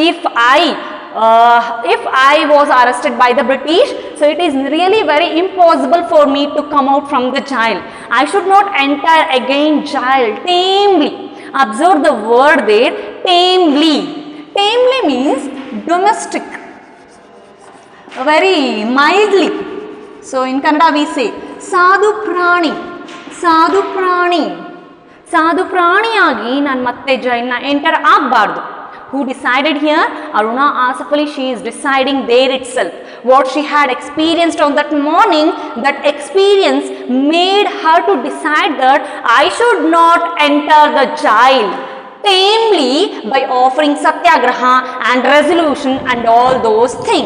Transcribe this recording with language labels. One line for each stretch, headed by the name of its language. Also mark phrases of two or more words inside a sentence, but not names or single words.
English: If I if I was arrested by the British, so it is really very impossible for me to come out from the jail. I should not enter again jail tamely. Observe the word there, tamely. Tamely means domestic, very mildly. So in Kannada we say
Kannada: ಸಾಧು ಪ್ರಾಣಿ, ಸಾಧು ಪ್ರಾಣಿ, ಸಾಧು ಪ್ರಾಣಿ ಯಾಗಿ ನಾನು ಮತ್ತೆ ಜೈಲ್ನ ಎಂಟರ್ ಆಗಬಾರ್ದು.
English: Who decided here? Aruna Asaf Ali. She is deciding there itself. What she had experienced on that morning, that experience made her to decide that I should not enter the jail tamely by offering satyagraha and resolution and all those things.